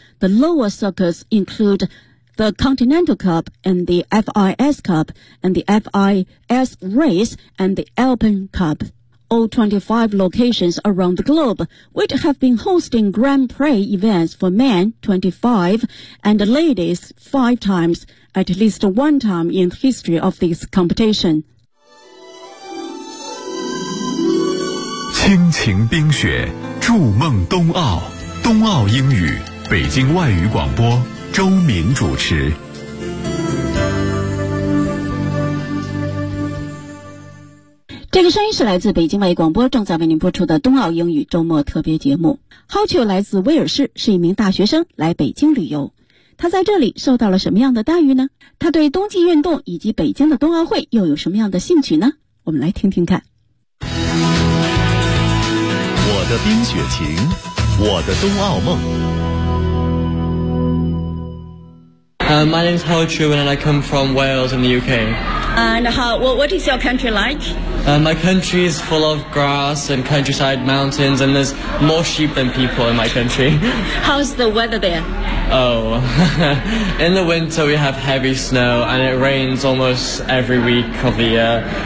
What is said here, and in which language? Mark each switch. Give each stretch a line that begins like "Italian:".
English: The lower circuits include... the Continental Cup and the FIS Cup and the FIS Race and the Alpine Cup. All 25 locations around the globe, which have been hosting Grand Prix events for men 25 and ladies 5 times, at least one time in the history of this competition.
Chinese: 倾情冰雪，筑梦冬奥，冬奥英语，北京外语广播周敏主持。这个声音是来自北京外语广播正在为您播出的冬奥英语周末特别节目。 Hotchul 来自威尔士，是一名大学生来北京旅游，他在这里受到了什么样的待遇呢？他对冬季运动以及北京的冬奥会又有什么样的兴趣呢？我们来听听看。我的冰雪情，我的冬奥梦。
English: My name is Howard Truman and I come from Wales in the UK. And how, what is your country like? My country is full of grass and countryside mountains, and there's more sheep than people in my country. How's the weather there? Oh, in the winter we have heavy snow and it rains almost every week of the year.